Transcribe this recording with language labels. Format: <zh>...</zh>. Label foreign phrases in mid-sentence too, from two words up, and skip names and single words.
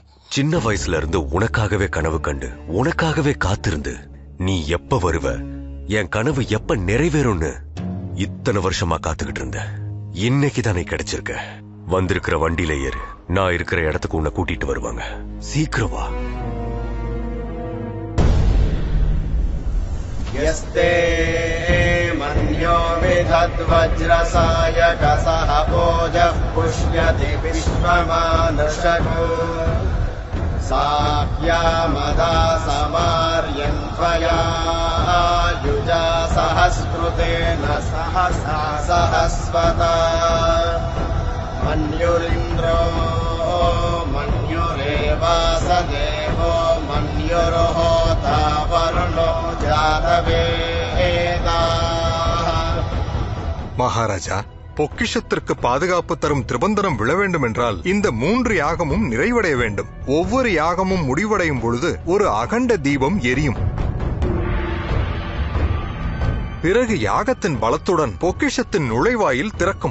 <ta>சின்ன வயசுல இருந்து உனக்காகவே கனவு கண்டு உனக்காகவே காத்திருந்து நீ எப்ப வருவ, என் கனவு எப்ப நிறைவேறும்னு இத்தனை வருஷமா காத்துக்கிட்டு இருந்த. இன்னைக்கு தானே கிடைச்சிருக்க. வந்திருக்கிற வண்டியில ஏறு. நான் இருக்கிற இடத்துக்கு உன்னை கூட்டிட்டு வருவாங்க. சீக்கிரம் வா.</ta> <sa>यस्ते मन्यो विधद्वज्रसायकसः भोजः पुष्यति विश्वमानुषको साह्यामदा समार्यन्त्वया युजा सहस्कृतेन सहसा सहस्वता मन्युरिन्द्रो मन्युरेवासदेवो मन्युर्होता वरुणो</sa> <ta>மகாராஜா, பொக்கிஷத்திற்கு பாதுகாப்பு தரும் திரிபந்தனம் விழ வேண்டும் என்றால் இந்த 3 யாகமும் நிறைவடைய வேண்டும். ஒவ்வொரு யாகமும் முடிவடையும் பொழுது ஒரு அகண்ட தீபம் எரியும். பிறகு யாகத்தின் பலத்துடன் பொக்கிஷத்தின் நுழைவாயில் திறக்கும்.</ta>